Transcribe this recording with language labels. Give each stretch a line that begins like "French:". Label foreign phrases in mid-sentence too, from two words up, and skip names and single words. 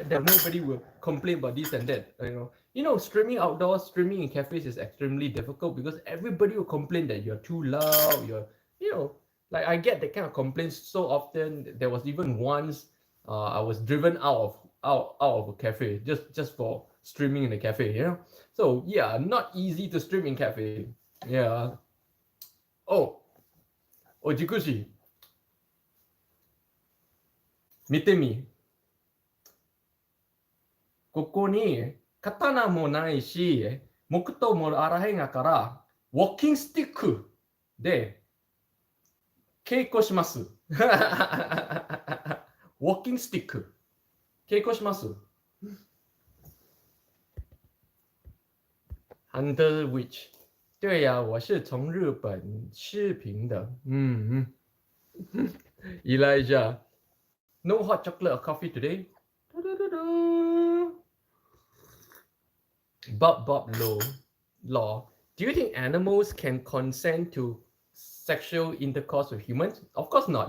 English: Nobody will complain about this and that. Streaming outdoors, streaming in cafes is extremely difficult because everybody will complain that you're too loud. You know, like I get that kind of complaints so often. There was even once I was driven out of a cafe just for streaming in the cafe. So yeah, not easy to stream in cafe. Yeah. Oh, Ojikushi, 見てみ。
Japanese: ここに刀もないし、木刀もあらへんやから、ウォーキングスティックで稽古します。ウォーキングスティック。稽古します。Hunter Witch，
Chinese: 对呀，我是从日本视频的。
English: Elijah, no hot chocolate or coffee today. Bob Law. Do you think animals can consent to sexual intercourse with humans? Of course not.